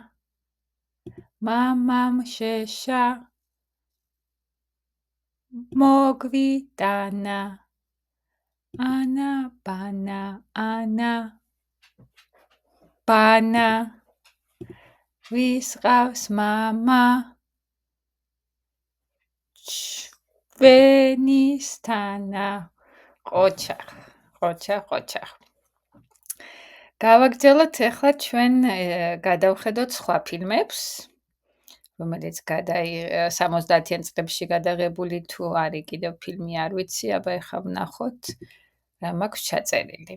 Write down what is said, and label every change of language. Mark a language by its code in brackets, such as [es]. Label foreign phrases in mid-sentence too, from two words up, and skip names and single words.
[ka] მამამ შეშა მოგვიტანა ანა ბანა ვისყავს მამა ვენისტანა ყოჩა. გავაგრძელოთ ახლა ჩვენ გადავხედოთ სხვა ფილმებს, რომელიც 70-იან წლებში გადაღებული თუ არის კიდევ ფილმი არ ვიცი, აბა ახლა ვნახოთ რა მაქვს ჩაწერილი.